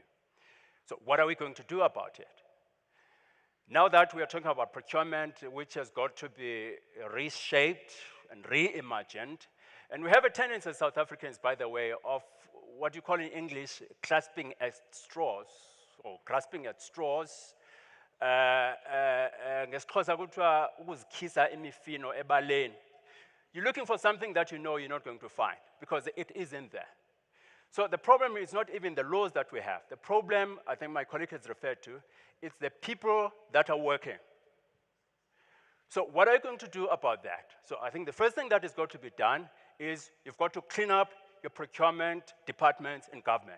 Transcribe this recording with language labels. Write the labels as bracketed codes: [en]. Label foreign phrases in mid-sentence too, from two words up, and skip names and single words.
[en] So what are we going to do about it? Now that we are talking about procurement, which has got to be reshaped and reimagined, and we have a tendency as South Africans, by the way, of what you call in English clasping at straws, or grasping at straws. [xh] NgesiXhosa kuthiwa ukuzikhisa imifino ebaleni. [en] You're looking for something that you know you're not going to find, because it isn't there. So the problem is not even the laws that we have. The problem, I think my colleague has referred to, is the people that are working. So what are you going to do about that? So I think the first thing that is going to be done is you've got to clean up your procurement departments in government.